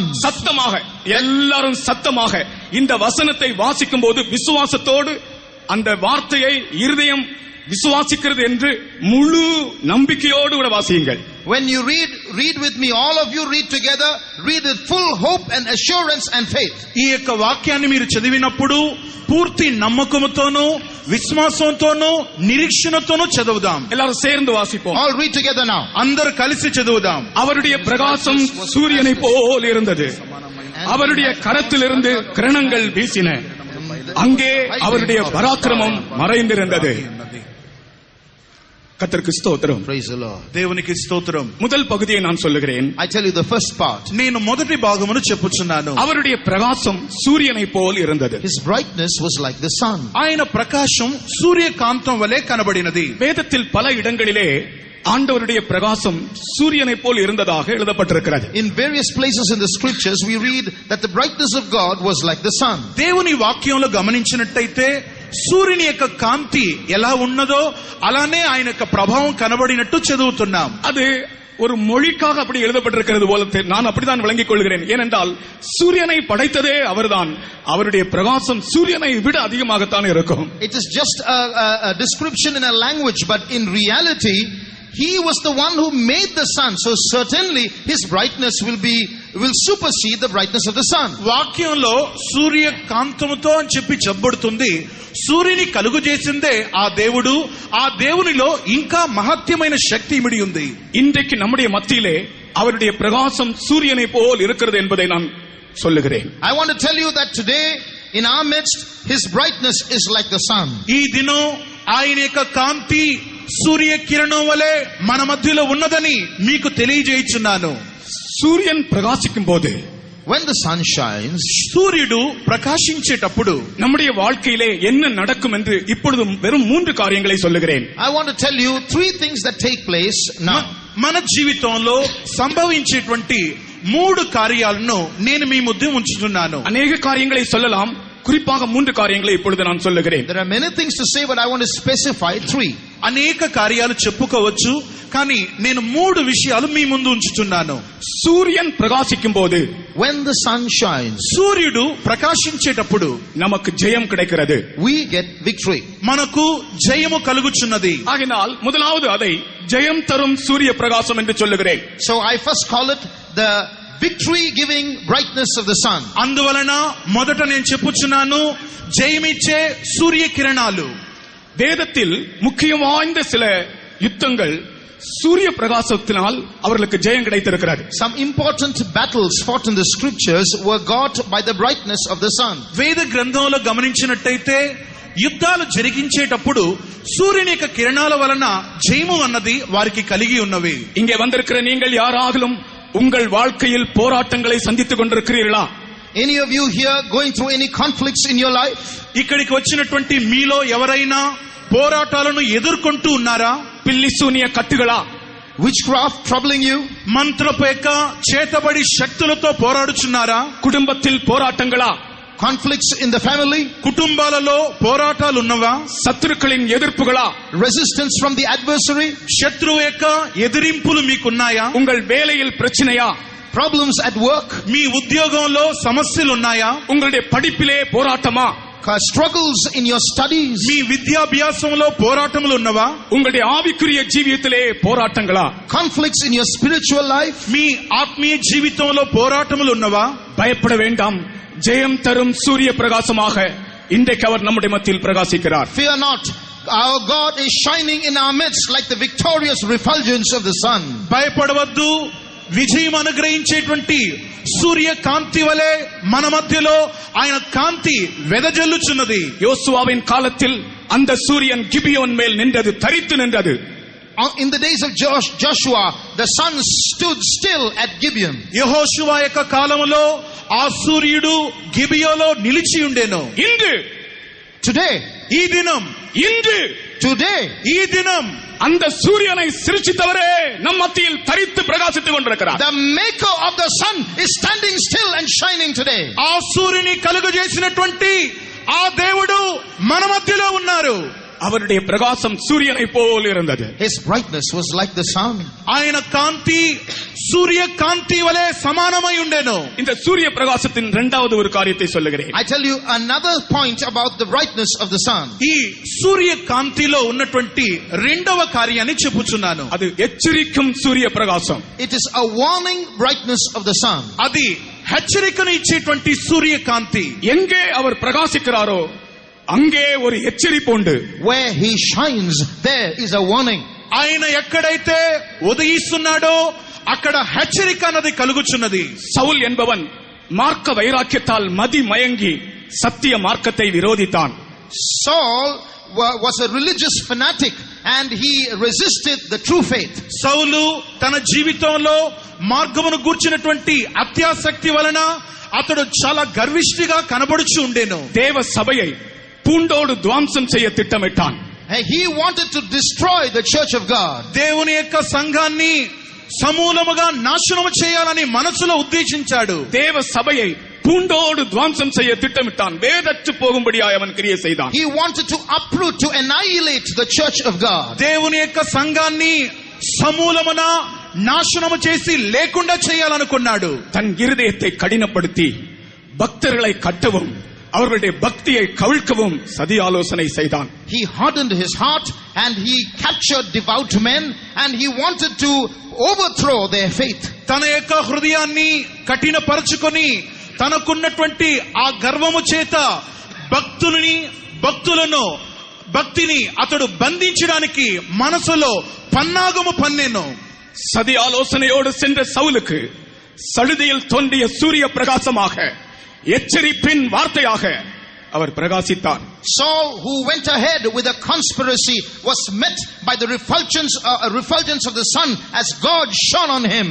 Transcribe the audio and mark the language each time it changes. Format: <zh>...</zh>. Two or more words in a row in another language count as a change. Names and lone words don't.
<ta>சத்தமாக எல்லாரும் சத்தமாக இந்த வசனத்தை வாசிக்கும் போது விசுவாசத்தோடு அந்த வார்த்தையை இருதயம் விசுவாசிக்கிறது என்று முழு நம்பிக்கையோடு கூட வாசியுங்கள்.</ta> <en>When you read with me, all of you read together, read with full hope and assurance and faith.</en> <te>ఈ యొక్క వాక్యాన్ని మీరు చదివినప్పుడు పూర్తి నమ్మకముతోనూ విశ్వాసంతోనూ నిరీక్షణతోనూ చదువుదాం.</te> <ta>எல்லாரும் சேர்ந்து வாசிப்போம்.</ta> <en>All read together now.</en> <te>అందరూ కలిసి చదువుదాం.</te> <ta>அவருடைய பிரகாசம் சூரியனை போல் இருந்தது. அவருடைய கரத்திலிருந்து கிரணங்கள் வீசின. அங்கே அவருடைய பராக்கிரமம் மறைந்திருந்தது. கர்த்தருக்கு ஸ்தோத்திரம்.</ta> <en>Praise the Lord.</en> <te>దేవునికి స్తోత్రం.</te> <ta>முதல் பகுதியை நான் சொல்லுகிறேன்.</ta> <en>I tell you the first part.</en> <te>నేను మొదటి భాగమును చెప్పుచున్నాను.</te> <ta>அவருடைய பிரகாசம் சூரியனை போல் இருந்தது.</ta> <en>His brightness was like the sun.</en> <te>ఆయన ప్రకాశం సూర్యకాంతం వలె కనబడినది.</te> <ta>வேதத்தில் பல இடங்களிலே ஆண்டவருடைய பிரகாசம் சூரியனை போல் இருந்ததாக எழுதப்பட்டிருக்கிறது.</ta> <en>In various places in the scriptures we read that the brightness of God was like the sun.</en> <te>దేవుని వాక్యంలో గమనించినట్టయితే సూర్యుని యొక్క కాంతి ఎలా ఉన్నదో అలానే ఆయన యొక్క ప్రభావం కనబడినట్టు చదువుతున్నాం.</te> <ta>அது ஒரு மொழிக்காக அப்படி எழுதப்பட்டிருக்கிறது போல நான் அப்படித்தான் விளங்கிக் கொள்கிறேன். ஏனென்றால் சூரியனை படைத்ததே அவர்தான். அவருடைய பிரகாசம் சூரியனை விட அதிகமாகத்தான் இருக்கும்.</ta> <en>It is just a description in a language, but in reality he was the one who made the sun, so certainly his brightness will supersede the brightness of the sun.</en> <te>వాక్యంలో సూర్య కాంతముతో అని చెప్పి చెప్పబడుతుంది. సూర్యుని కలుగు చేసిందే ఆ దేవుడు. ఆ దేవునిలో ఇంకా మహత్యమైన శక్తి ఇమిడి ఉంది.</te> <ta>இன்றைக்கு நம்முடைய மத்தியிலே அவருடைய பிரகாசம் சூரியனை போல் இருக்கிறது என்பதை நான் சொல்லுகிறேன்.</ta> <en>I want to tell you that today in our midst his brightness is like the sun.</en> <te>ఈ దినం ఆయన యొక్క కాంతి సూర్య కిరణం వలె మన మధ్యలో ఉన్నదని మీకు తెలియజేయుచున్నాను.</te> <ta>சூரியன் பிரகாசிக்கும் போது,</ta> <en>when the sun shines,</en> <te>సూర్యుడు ప్రకాశించేటప్పుడు</te> <ta>நம்முடைய வாழ்க்கையிலே என்ன நடக்கும் என்று இப்பொழுது வெறும் 3 காரியங்களை சொல்லுகிறேன்.</ta> <en>I want to tell you 3 things that take place now.</en> <te>మన జీవితంలో సంభవించేటువంటి 3 కార్యాలను నేను మీ ముందు ఉంచుతున్నాను.</te> <ta>அநேக காரியங்களை சொல்லலாம், குறிப்பாக 3 காரியங்களை இப்பொழுது நான் சொல்லுகிறேன்.</ta> <en>There are many things to say, but I want to specify 3.</en> <te>అనేక కార్యాలు చెప్పుకోవచ్చు, కానీ నేను 3 విషయాలు మీ ముందు ఉంచుతున్నాను.</te> <ta>சூரியன் பிரகாசிக்கும் போது,</ta> <en>when the sun shines,</en> <te>సూర్యుడు ప్రకాశించేటప్పుడు</te> <ta>நமக்கு ஜெயம் கிடைக்கிறது.</ta> <en>we get victory.</en> <te>మనకు జయము కలుగుచున్నది.</te> <ta>ஆகினால் முதலாவது அதை ஜெயம் தரும் சூரிய பிரகாசம் என்று சொல்லுகிறேன்.</ta> <en>So I first call it the victory giving brightness of the sun.</en> <te>అందువలన మొదట నేను చెప్పుచున్నాను జయమిచ్చే సూర్య కిరణాలు.</te> <ta>வேதத்தில் முக்கியம் வாய்ந்த சில யுத்தங்கள் சூரிய பிரகாசத்தினால் அவர்களுக்கு ஜெயம் கிடைத்திருக்கிறது.</ta> <en>Some important battles fought in the scriptures were got by the brightness of the sun.</en> <te>వేద గ్రంథంలో గమనించినట్టయితే యుద్ధాలు జరిగించేటప్పుడు సూర్యుని యొక్క కిరణాల వలన జయము అన్నది వారికి కలిగి ఉన్నవి.</te> <ta>இங்கே வந்திருக்கிற நீங்கள் யாராகிலும் உங்கள் வாழ்க்கையில் போராட்டங்களை சந்தித்துக் கொண்டிருக்கிறீர்களா?</ta> <en>Any of you here going through any conflicts in your life?</en> <te>ఇక్కడికి వచ్చినటువంటి మీలో ఎవరైనా పోరాటాలను ఎదుర్కొంటూ ఉన్నారా?</te> <ta>பில்லி சூனிய கட்டுகளா?</ta> <en>Witchcraft troubling you?</en> <te>మంత్రపు యొక్క చేతబడి శక్తులతో పోరాడుచున్నారా?</te> <ta>குடும்பத்தில் போராட்டங்களா?</ta> <en>Conflicts in the family?</en> <te>కుటుంబాలలో పోరాటాలు ఉన్నవా?</te> <ta>சத்துருக்களின் எதிர்ப்புகளா?</ta> <en>Resistance from the adversary?</en> <te>శత్రువు యొక్క ఎదిరింపులు మీకున్నాయా?</te> <ta>உங்கள் வேலையில் பிரச்சனையா?</ta> <en>Problems at work?</en> <te>మీ ఉద్యోగంలో సమస్యలు ఉన్నాయా?</te> <ta>உங்களுடைய படிப்பிலே போராட்டமா?</ta> <en>Struggles in your studies?</en> <te>మీ విద్యాభ్యాసంలో పోరాటములు ఉన్నవా?</te> <ta>உங்களுடைய ஆவிக்குரிய ஜீவியத்திலே போராட்டங்களா?</ta> <en>Conflicts in your spiritual life?</en> <te>మీ ఆత్మీయ జీవితంలో పోరాటములు ఉన్నవా?</te> <ta>பயப்பட வேண்டாம். ஜெயம் தரும் சூரிய பிரகாசமாக இன்றைக்கு அவர் நம்முடைய மத்தியில் பிரகாசிக்கிறார்.</ta> <en>Fear not. Our God is shining in our midst like the victorious refulgence of the sun.</en> <te>భయపడవద్దు. విజయం అనుగ్రహించేటువంటి సూర్య కాంతి వలె మన మధ్యలో ఆయన కాంతి వెదజల్లుచున్నది.</te> <ta>யோசுவாவின் காலத்தில் அந்த சூரியன் கிபியோன் மேல் நின்றது, தரித்து நின்றது.</ta> <en>In the days of Joshua, the sun stood still at Gibeon.</en> <te>యెహోషువ యొక్క కాలములో ఆ సూర్యుడు గిబియోలో నిలిచి ఉండెను.</te> <ta>இன்று,</ta> <en>Today,</en> <te>ఈ దినం,</te> <ta>இன்று</ta> <en>today,</en> <te>ఈ దినం</te> <ta>அந்த சூரியனை சிருஷ்டித்தவரே நம் மத்தியில் தரித்து பிரகாசித்துக் கொண்டிருக்கிறார்.</ta> <en>the maker of the sun is standing still and shining today.</en> <te>ఆ సూర్యుని కలుగజేసినటువంటి ఆ దేవుడు మన మధ్యలో ఉన్నారు.</te> <ta>அவருடைய பிரகாசம் சூரியனை போல் இருந்தது.</ta> <en>His brightness was like the sun.</en> <te>ఆయన కాంతి సూర్య కాంతి వలె సమానమై ఉండెను.</te> <ta>இந்த சூரிய பிரகாசத்தின் இரண்டாவது ஒரு காரியத்தை சொல்லுகிறேன்.</ta> <en>I tell you another point about the brightness of the sun.</en> <te>ఈ సూర్య కాంతిలో ఉన్నటువంటి రెండవ కార్యాన్ని చెప్పుచున్నాను.</te> <ta>அது எச்சரிக்கும் சூரிய பிரகாசம்.</ta> <en>It is a warning brightness of the sun.</en> <te>అది హెచ్చరికను ఇచ్చేటువంటి సూర్య కాంతి.</te> <ta>எங்கே அவர் பிரகாசிக்கிறாரோ அங்கே ஒரு எச்சரிப்பு உண்டு.</ta> <en>Where he shines, there is a warning.</en> <te>ఆయన ఎక్కడైతే ఉదయిస్తున్నాడో అక్కడ హెచ్చరిక అన్నది కలుగుచున్నది.</te> <ta>சவுல் என்பவன் மார்க்க வைராக்கியத்தால் மதி மயங்கி சத்திய மார்க்கத்தை விரோதித்தான்.</ta> <en>Saul was a religious fanatic and he resisted the true faith.</en> <te>సౌలు తన జీవితంలో మార్గమును గూర్చినటువంటి అత్యాసక్తి వలన అతడు చాలా గర్విష్ఠిగా కనబడుచు ఉండెను.</te> <ta>தேவ சபையை பூண்டோடு துவாம்சம் செய்ய திட்டமிட்டான். He wanted to destroy the church of God. దేవుని యొక్క సంఘాన్ని సమూలముగా నాశనము చేయాలని మనసులో ఉద్దేశించాడు. தேவ சபையை பூண்டோடு துவாம்சம் செய்ய திட்டமிட்டான். வேதற்று போகும்படியாய் அவன் கிரியை செய்தான்.</ta> <en>He wanted to uproot, to annihilate the church of God.</en> <te>దేవుని యొక్క సంఘాన్ని సమూలమున నాశనము చేసి లేకుండా చేయాలనుకున్నాడు.</te> <ta>தன் இருதயத்தை கடினப்படுத்தி பக்தர்களை கட்டவும் அவர்களுடைய பக்தியை கவிழ்க்கவும் சதி ஆலோசனை செய்தான்.</ta> <en>He hardened his heart and he captured devout men and he wanted to overthrow their faith.</en> <te>తన యొక్క హృదయాన్ని కఠినపరచుకొని తనకున్నటువంటి ఆ గర్వము చేత భక్తిని అతడు బంధించడానికి మనసులో పన్నాగము పన్నెను.</te> <ta>சதி ஆலோசனையோடு சென்ற சவுலுக்கு சடுதியில் தோன்றிய சூரிய பிரகாசமாக எச்சரிப்பின் வார்த்தையாக அவர் பிரகாசித்தார்.</ta> <en>Saul, who went ahead with a conspiracy, was met by the refulgence of the sun as God shone on him.</en>